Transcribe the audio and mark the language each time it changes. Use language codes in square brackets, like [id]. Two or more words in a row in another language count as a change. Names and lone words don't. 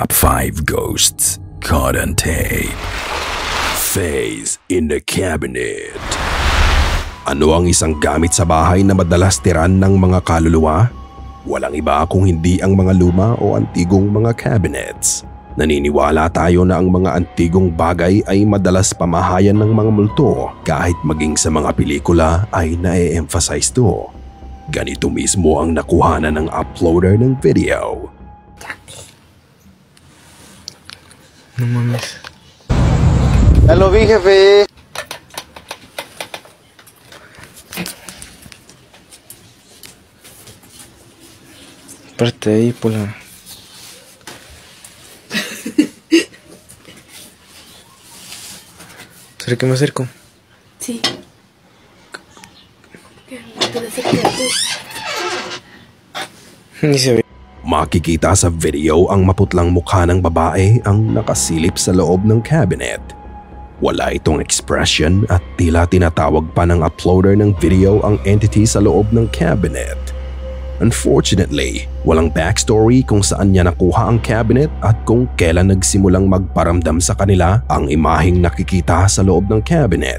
[en] 5 ghosts caught on tape. Face in the cabinet. [tl] Ano ang isang gamit sa bahay na madalas tiran ng mga kaluluwa? Walang iba kung hindi ang mga luma o antigong mga cabinets. Naniniwala tayo na ang mga antigong bagay ay madalas pamahayan ng mga multo kahit maging sa mga pelikula ay na-emphasize to. Ganito mismo ang nakuhanan ng uploader ng video. [es] No mames. Ya lo vi, jefe. Parte ahí por la... ¿Será que me acerco? Sí. ¿Puedes acercarte? Ni se ve. [tl] Makikita sa video ang maputlang mukha ng babae ang nakasilip sa loob ng cabinet. Wala itong expression at tila tinatawag pa ng uploader ng video ang entity sa loob ng cabinet. Unfortunately, walang backstory kung saan niya nakuha ang cabinet at kung kailan nagsimulang magparamdam sa kanila ang imaheng nakikita sa loob ng cabinet.